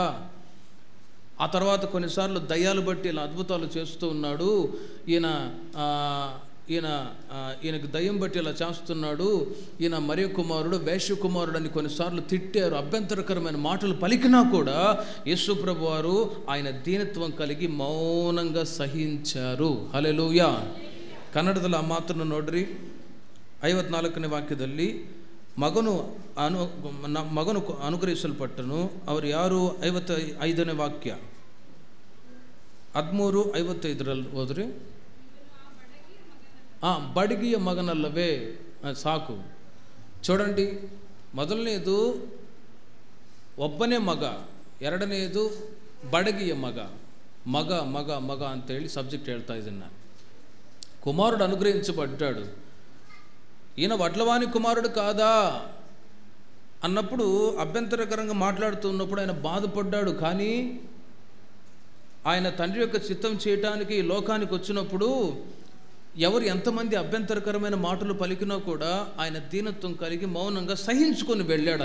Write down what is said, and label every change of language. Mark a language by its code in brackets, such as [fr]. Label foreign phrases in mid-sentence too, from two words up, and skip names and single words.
[te] ఆ తర్వాత కొన్నిసార్లు దయ్యాలు బట్టి ఇలా అద్భుతాలు చేస్తూ ఉన్నాడు, ఈయనకు దయ్యం బట్టి ఇలా చేస్తున్నాడు, ఈయన మరియ కుమారుడు, వేశ్య కుమారుడు అని కొన్నిసార్లు తిట్టారు. అభ్యంతరకరమైన మాటలు పలికినా కూడా యేసు ప్రభు వారు ఆయన దీనత్వం కలిగి మౌనంగా సహించారు. హల్లెలూయా. [kn] ಕನ್ನಡದಲ್ಲಿ ಆ ಮಾತನ್ನು ನೋಡ್ರಿ. 54ನೇ ವಾಕ್ಯದಲ್ಲಿ ಮಗನು ಅನುಗ್ರಹಿಸಲ್ಪಟ್ಟನು. ಅವರು ಯಾರು? 55ನೇ ವಾಕ್ಯ, 13:55 ಹೋದ್ರಿ. ಬಡಗಿಯ ಮಗನಲ್ಲವೇ? ಸಾಕು. చూడండి, ಮೊದಲನೇದು ಒಬ್ಬನೇ ಮಗ, ಎರಡನೆಯದು ಬಡಗಿಯ ಮಗ. ಮಗ ಮಗ ಮಗ ಅಂತೇಳಿ ಸಬ್ಜೆಕ್ಟ್ ಹೇಳ್ತಾ ಇದ್ದೀನಿ ನಾನು. [te] కుమారుడు అనుగ్రహించబడ్డాడు. ఈయన వడ్లవాని కుమారుడు కాదా అన్నప్పుడు అభ్యంతరకరంగా మాట్లాడుతున్నప్పుడు ఆయన బాధపడ్డాడు. కానీ ఆయన తండ్రి యొక్క చిత్తం చేయటానికి ఈ లోకానికి వచ్చినప్పుడు ఎవరు ఎంతమంది అభ్యంతరకరమైన మాటలు పలికినా కూడా ఆయన దీనత్వం కలిగి మౌనంగా సహించుకొని వెళ్ళాడు.